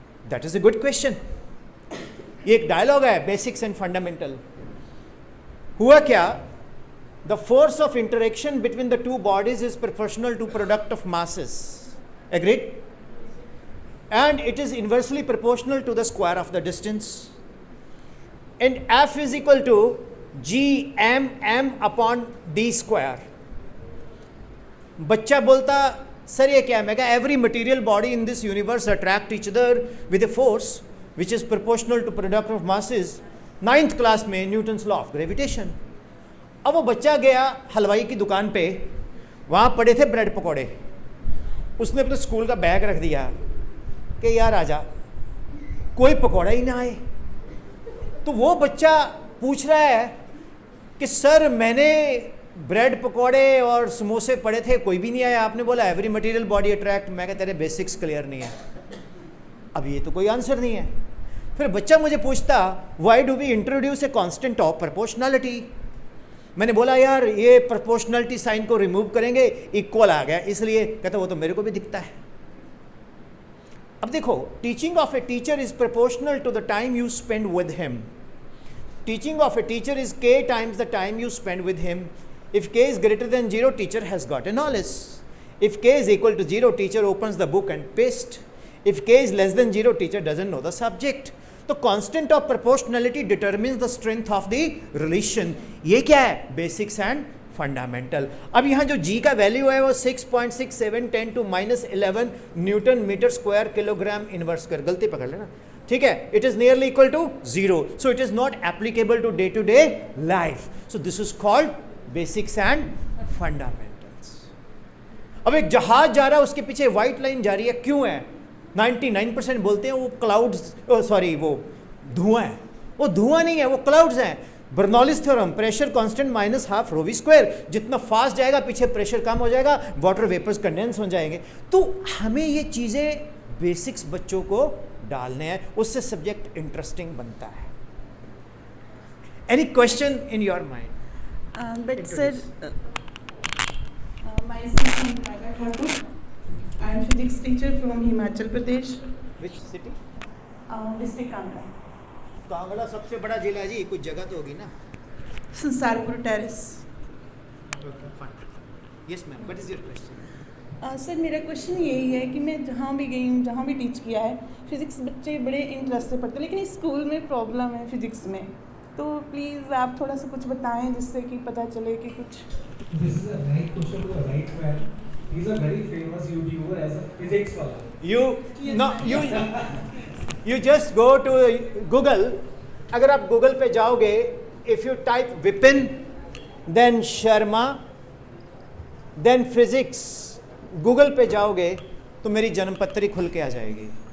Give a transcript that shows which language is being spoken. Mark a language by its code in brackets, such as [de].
[en] That is a good question. [hi] ये एक dialogue है, [en] Basics and fundamental. [hi] हुआ क्या? [en] The force of interaction between the two bodies is proportional to product of masses, agreed? and it is inversely proportional to the square of the distance, and F is equal to gmm upon d square. [hi] बच्चा बोलता sir ये क्या है? मैं कहा [en] every material body in this universe attract each other with a force which is proportional to product of masses. [hi] 9th class में Newton's law of gravitation. अब वो बच्चा गया हलवाई की दुकान पे, वहाँ पड़े थे ब्रेड पकौड़े, उसने अपने स्कूल का बैग रख दिया कि यार आजा, कोई पकौड़ा ही ना आए। तो वो बच्चा पूछ रहा है कि सर मैंने ब्रेड पकौड़े और समोसे पड़े थे, कोई भी नहीं आया, आपने बोला [en] Every material body attract. [hi] मैं कहता तेरे बेसिक्स क्लियर नहीं है। अब ये तो कोई आंसर नहीं है। फिर बच्चा मुझे पूछता [en] Why do we introduce a constant of proportionality? [hi] मैंने बोला यार ये प्रोपोर्शनैलिटी साइन को रिमूव करेंगे, इक्वल आ गया, इसलिए। कहता वो तो मेरे को भी दिखता है। अब देखो, [en] Teaching of a teacher is proportional to the time you spend with him. Teaching of a teacher is k times the time you spend with him. If k is greater than 0, teacher has got a knowledge. If k is equal to 0, teacher opens the book and paste. If k is less than 0, teacher doesn't know the subject. तो constant of proportionality determines the strength of the relation. [hi] ये क्या है? [en] Basics and fundamental. [hi] अब यहाँ जो g का value है वो 6.67 10 to -11 Newton metre square kilogram inverse square, गलती पकड़ लेना, ठीक है? [en] It is nearly equal to 0, so it is not applicable to day life. So this is called basics and fundamentals. [hi] अब एक जहाज जा रहा है, उसके पीछे व्हाइट लाइन जा रही है, क्यों है? 99% बोलते हैं वो क्लाउड्स, सॉरी वो धुआं है। वो धुआं नहीं है, वो क्लाउड्स हैं। Bernoulli's theorem, pressure constant minus half rho we square, जितना फास्ट जाएगा पीछे प्रेशर कम हो जाएगा, वाटर वेपर्स कंडेंस हो जाएंगे। तो हमें ये चीज़ें बेसिक्स बच्चों को डालने हैं, उससे सब्जेक्ट इंटरेस्टिंग बनता है. [en] Any question in your mind? But sir, myself is Radha Thakur. I am physics teacher from Himachal Pradesh, which city? district Kangra. [hi] Kangra सबसे बड़ा जिला है जी, कुछ जगह तो होगी ना. Sansarpur terrace. [en] Okay, fine. Yes ma'am, what is your question? [hi] Sir मेरा क्वेश्चन यही है कि मैं जहाँ भी गई हूँ, जहाँ भी टीच किया है, फिज़िक्स बच्चे बड़े इंटरेस्ट से पढ़ते हैं, लेकिन स्कूल में प्रॉब्लम है फिज़िक्स में. तो प्लीज़ आप थोड़ा सा कुछ बताएं जिससे कि पता चले कि कुछ. [en] This is a right question to the right man. He's a very famous YouTuber as a physics wala. You just go to Google. [hi] अगर आप गूगल पे जाओगे, [en] if you type [hi] Vipin, then Sharma, then physics, Google पे जाओगे तो मेरी जन्मपत्री खुल के आ जाएगी.